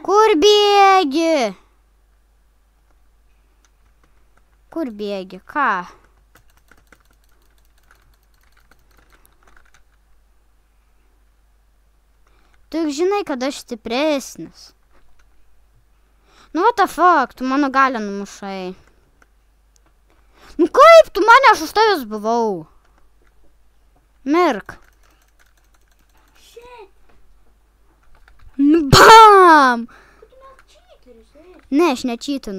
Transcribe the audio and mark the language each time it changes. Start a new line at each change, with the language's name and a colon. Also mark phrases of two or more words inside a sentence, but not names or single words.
Lithuanian: Kur bėgi? Kur bėgi? Ką? Tu juk žinai, kad aš stipresnis. Nu,
English: what the fuck,
Lithuanian: tu mano galę numušai. Nu, kaip tu mane, aš už tavęs buvau. Mirk. Shit. Nu, bam! Tu net čyteris, Ne, aš nečytinu.